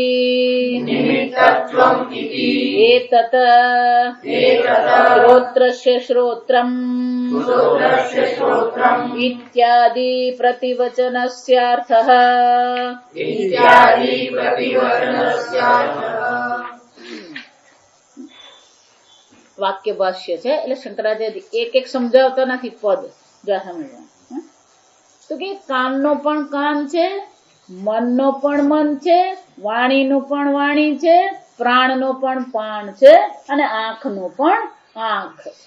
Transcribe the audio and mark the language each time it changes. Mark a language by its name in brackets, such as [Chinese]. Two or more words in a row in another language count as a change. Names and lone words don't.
[Sanskrit] निमित्तत्वम् इति एतत् एतत् श्रोत्रस्य श्रोत्रम् श्रोत्रस्य श्रोत्रम् इत्यादि प्रतिवचनस्यार्थः इत्यादि प्रतिवचनस्यार्थः। [Gujarati] વાક્ય ભાષ્ય છે એટલે શંકરાચાર્ય એક એક સમજાવતા નથી પદ જા સમજવા તો કે કાનનો પણ કાન છે, મનનો પણ મન છે, વાણીનું પણ વાણી છે, પ્રાણનો પણ પ્રાણ છે અને આંખનો પણ આંખ છે.